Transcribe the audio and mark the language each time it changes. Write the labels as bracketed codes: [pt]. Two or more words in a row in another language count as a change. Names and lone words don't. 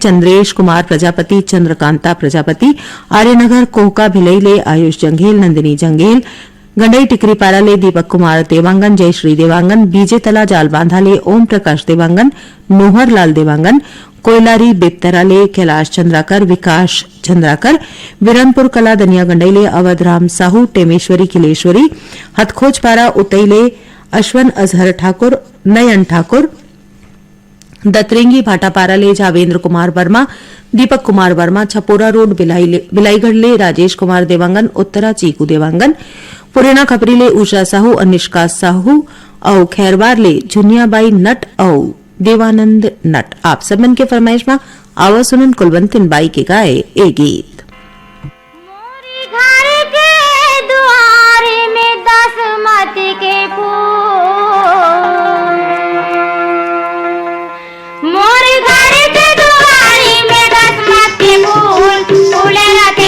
[hne] चंद्रेश कुमार प्रजापति, चंद्रकांता प्रजापति, आर्यनगर कोहका भिलई ले आयुष जंघेल, नंदिनी जंघेल, गंडई टिकरीपारा ले दीपक कुमार देवांगन, जयश्री देवांगन, बीजे तला जाल बांधा ले ओम प्रकाश देवांगन, नोहर लाल देवांगन, कोयलारी बेपतरा ले कैलाश चंद्राकर, विकास चंद्राकर, विरनपुर कला दनिया गंडई ले अवध राम साहू, टेमेश्वरी किलेश्वरी, हथखोजपारा उतई ले अश्वन अजहर ठाकुर, नयन ठाकुर, दतरेंगी भाटापारा ले जावेंद्र कुमार वर्मा, दीपक कुमार वर्मा, छपोरा रोड बिलाईगढ़ ले राजेश कुमार देवांगन, उत्तरा चीकू देवांगन, पुरेना खपरी ले उषा साहू, अनिष्का साहू और खैरवार ले झुनियाबाई नट और देवानंद नट। आप सबन के फरमाइश में आवा सुनन कुलवंतिन बाई के गाए ए गीत। मोरी घर के दुआरे में बासमती के फूल, मोरी घर के दुआरे में बासमती के फूल, फूले रखे